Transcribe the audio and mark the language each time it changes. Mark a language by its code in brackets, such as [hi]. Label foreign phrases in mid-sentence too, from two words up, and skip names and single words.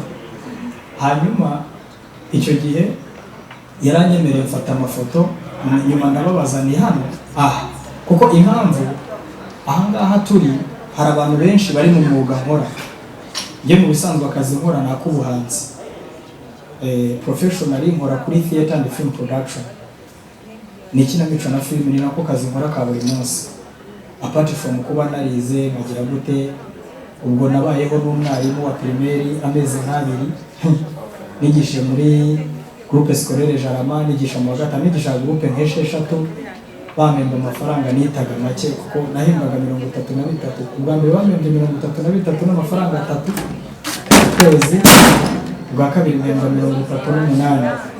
[rw] Hanyuma icyo gihe yaranyemereye mfata amafoto, nyuma ndababaza ni hano kuko impamvu ahangaha turi hari abantu benshi bari mu mwuga nkora. Njye mu bisanzwe akazi nkora ni ak'ubuhanzi, professionally nkora kuri [en] theater and film production, [rw] ni ikinamico na film, ni nako kazi nkora ka buri munsi, [en] apart from [rw] kuba narize nkagira gute. Ubwo nabayeho n'umwarimu wa primaire amezi 2 nigishije muri [fr] groupe scolaire [rw] Jarama, nigisha mu gatatu, nigisha groupe nk'esheshatu, bamemba amafaranga nitaga make kuko nahembwaga 33. Ubwa mbere bamembye 33 n'amafaranga 3 kwezi, ubwa kabiri mpembwa 38.